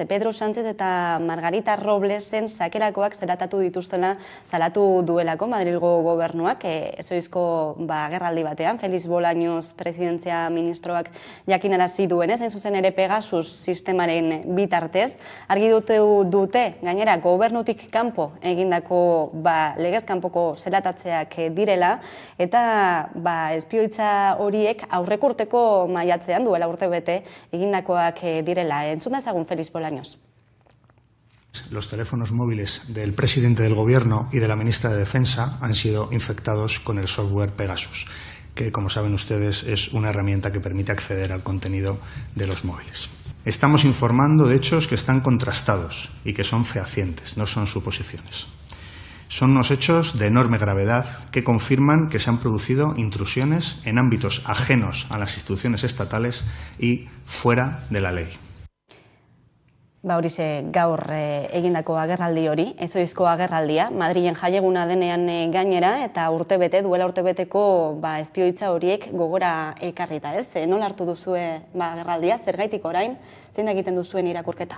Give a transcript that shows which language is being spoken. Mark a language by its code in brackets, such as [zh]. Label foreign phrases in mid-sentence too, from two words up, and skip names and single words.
[eu] Pedro Sánchez eta Margarita Roblesen sakelakoak zelatatu dituztela salatu duelako Madrilgo gobernuak, ezoizko agerraldi batean, Félix Bolaños presidentzia ministroak jakinarazi duenez, hain zuzen ere Pegasus sistemaren bitartez, argi dute gainera gobernutik kanpo egindako legez kanpoko zelatatzeak direla, eta espioitza horiek aurreko urteko maiatzean duela urte bete egindakoak direla. Entzun dezagun Félix Bolaños. [es] Los teléfonos móviles del presidente del Gobierno y de la ministra de Defensa han sido infectados con el software Pegasus, que, como saben ustedes, es una herramienta que permite acceder al contenido de los móviles. Estamos informando de hechos que están contrastados y que son fehacientes, no son suposiciones. Son unos hechos de enorme gravedad que confirman que se han producido intrusiones en ámbitos ajenos a las instituciones estatales y fuera de la ley. [eu] Horixe gaur egindako agerraldi hori, ezoizko agerraldia, Madrilen jaieguna denean gainera, eta duela urtebeteko espioitza horiek gogora ekarrita, ez? Nola hartu duzue agerraldia, zergaitik orain, zein egiten duzuen irakurketa?